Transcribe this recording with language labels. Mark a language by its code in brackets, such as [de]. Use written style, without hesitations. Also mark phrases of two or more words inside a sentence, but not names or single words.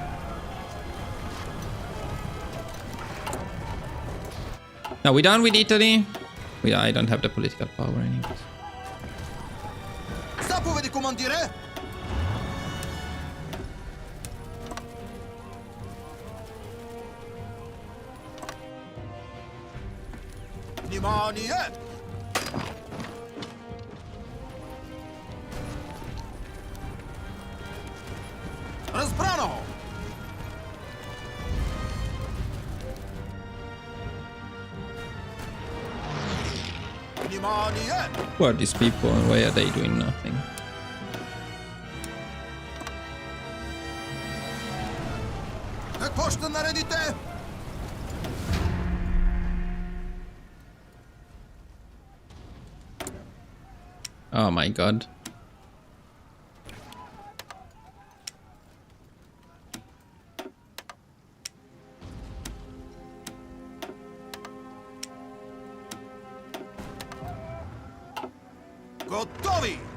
[en] Now we done with Italy? I don't have the political power anyways. [bg] Заповеди, командире! Vнимание! Разбрано! Внимание! [en] Who are these people and why are they doing nothing? [bg] Какво ще наредите? [en] Oh my god. [bg] Готови!